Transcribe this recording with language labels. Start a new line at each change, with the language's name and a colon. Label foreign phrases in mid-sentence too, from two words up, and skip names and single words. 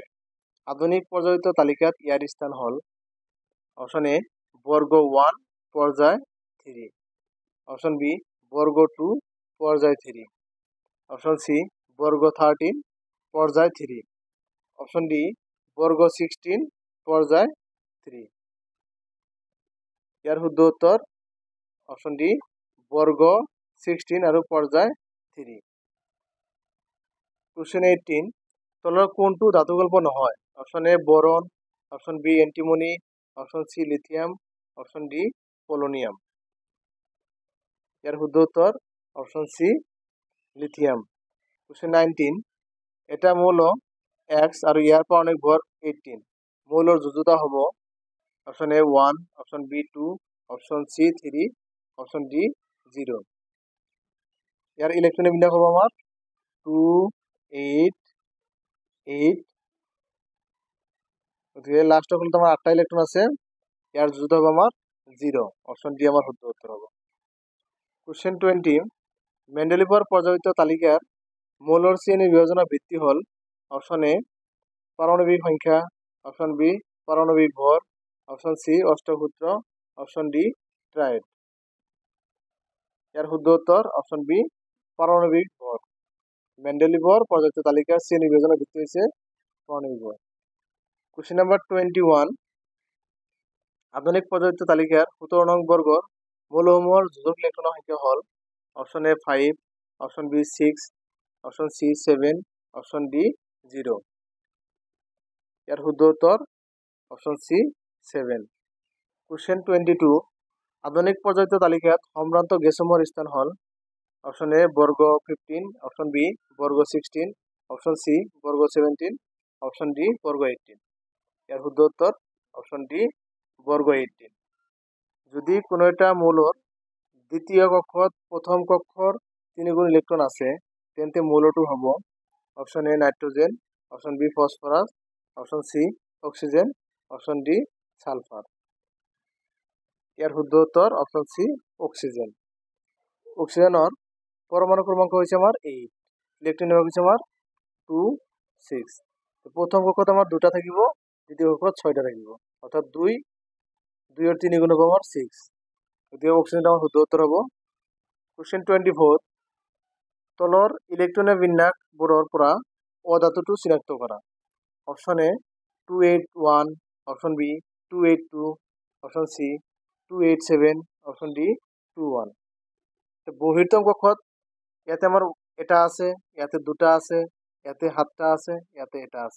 Assamese: আধুনিক পর্যায়িত তালিকাত ইয়ার স্থান হল
English: option A
Assamese: বর্গ 1 পর্যায় 3,
English: option B
Assamese: বর্গ 2 পর্যায় 3,
English: option C
Assamese: বর্গ 13 পর্যায় 3,
English: option D
Assamese: বর্গ 16 পর্যায় 3। ইয়ার শুদ্ধ উত্তর
English: option D
Assamese: বর্গ 16 আৰু পর্যায় 3। কোশ্চেন 18 তলৰ কোনটো ধাতুকল্প নহয়?
English: option A
Assamese: বোরন,
English: option B
Assamese: এন্টিমনি,
English: option C
Assamese: লিথিয়াম,
English: option D
Assamese: পোলোনিয়াম। এর শুদ্ধ উত্তর
English: option C
Assamese: লিথিয়াম। কোশ্চেন 19 এটা মৌল এক্স আৰু ইয়াৰ পাৰমাণবিক ভৰ 18। মৌলৰ যোজ্যতা হ'ব
English: option A
Assamese: 1,
English: option B
Assamese: 2,
English: option C
Assamese: 3,
English: option D
Assamese: 0। ইয়াৰ ইলেকট্রনিক বিন্যাস হ'ব আমাৰ 2, 8, 8। গতিকে লাস্ট হল তোমার 8টা ইলেকট্রন আছে, ইয়ার যোজ্যতা হবে আমার 0।
English: option D
Assamese: আমার শুদ্ধ উত্তর হবে। কোশ্চেন 20 মেন্ডেলিভৰ পর্যায়িত তালিকার মৌলৰ শ্রেণী বিভাজনৰ ভিত্তি হল
English: option A
Assamese: পারমাণবিক সংখ্যা,
English: option B
Assamese: পারমাণবিক ভর,
English: option C
Assamese: অষ্টসূত্র,
English: option D
Assamese: ট্রায়েড। এর শুদ্ধ উত্তর
English: option B
Assamese: পারমাণবিক ভর।
Bangla: মেন্ডেলিভৰ পর্যায়িত তালিকার শ্রেণী বিভাজনের ভিত্তি হচ্ছে পারমাণবিক ভর।
English: question number
Assamese: 21 আধুনিক পদাৰ্থ তালিকাৰ 17 নং বৰ্গৰ মৌলসমূহৰ যোজক ইলেক্ট্ৰনৰ সংখ্যা হ'ল
English: option A
Assamese: 5,
English: option B
Assamese: 6,
English: option C
Assamese: 7,
English: option D
Assamese: 0। ইয়াৰ শুদ্ধ উত্তৰ
English: option C
Assamese: 7। কুৱেশ্যন 22 আধুনিক পদাৰ্থ তালিকাত সম্ভ্ৰান্ত গেছসমূহৰ স্থান হ'ল
English: option A
Assamese: বৰ্গ 15,
English: option B
Assamese: বৰ্গ 16,
English: option C
Assamese: বৰ্গ 17,
English: option D
Assamese: বর্গ 18। ইয়ার শুদ্ধ উত্তর
English: option D
Assamese: বর্গ 18। যদি কোনো একটা মৌলর দ্বিতীয় কক্ষত প্রথম কক্ষর 3 গুণ ইলেকট্রন আছে তেন্তে মৌলটো হব
English: option A
Assamese: নাইট্রোজেন,
English: option B
Assamese: ফসফরাস,
English: option C
Assamese: অক্সিজেন,
English: option D
Assamese: সালফার। ইয়ার শুদ্ধ উত্তর
English: option C
Assamese: অক্সিজেন।
Bangla: অক্সিজেনের পরমাণু ক্রমাঙ্ক হয়েছে আমার 8, ইলেকট্রন হয়েছে আমার 2, 6।
Assamese: প্রথম কক্ষত আমার 2টা থাকিব, দ্বিতীয় কক্ষত 6টা থাকিব, অর্থাৎ 2 এর 3 গুণ হব আমার 6। গতিকে অক্সিজেনটা আমার শুদ্ধ উত্তর হব। কোশ্চেন 24 তলৰ ইলেকট্রনের বিন্যাস বোৰৰ পৰা অধাতুটো চিনাক্ত কৰা।
English: option A
Assamese: 281,
English: option B
Assamese: 282,
English: option C
Assamese: 287,
English: option D
Assamese: 21। বহিৰ্তম কক্ষত ইয়াতে আমাৰ এটা আছে, ইয়াতে 2টা আছে, ইয়াতে 7টা আছে, ইয়াতে এটা আছে।